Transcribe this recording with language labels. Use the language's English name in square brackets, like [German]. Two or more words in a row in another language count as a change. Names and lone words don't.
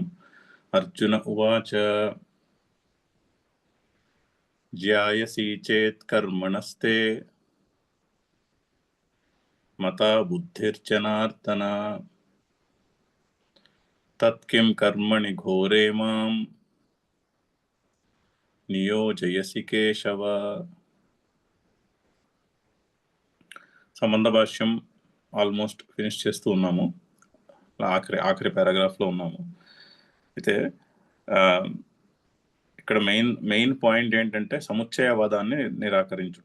[Sanskrit] अर्जुन उवाच ज्यायसि चेत् कर्मणस्ते मता बुद्धिर्जनार्दन तत्किं कर्मणि घोरे मां నియోజయసి కేశవ. [Telugu] సంబంధ భాష్యం [English] almost finish [Telugu] చేస్తూ ఉన్నాము. ఆఖరి పారాగ్రాఫ్లో ఉన్నాము. అయితే ఇక్కడ [English] main point [Telugu] ఏంటంటే సముచ్చయవాదాన్ని నిరాకరించుట.